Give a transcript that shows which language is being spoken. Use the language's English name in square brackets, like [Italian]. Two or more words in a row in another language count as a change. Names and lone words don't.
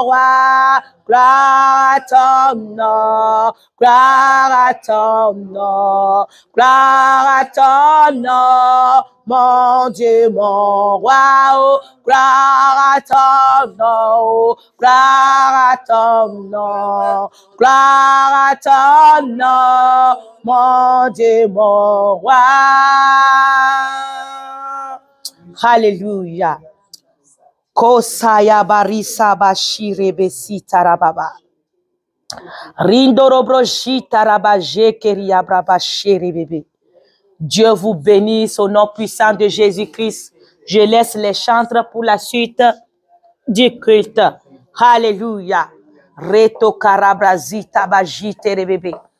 [French] roi, gloire à ton nom, gloire à ton nom, gloire à ton nom, mon Dieu, mon roi, oh, gloire à ton nom, gloire à ton nom, gloire à ton nom, mon Dieu, mon roi. Alléluia. Kosaya barisa bashire besita rababa. Rindorobro jita rabaje keria brabashere bébé. Dieu vous bénisse au nom puissant de Jésus-Christ. Je laisse les chantres pour la suite du culte. Alléluia. Reto karabrazita bajite bébé.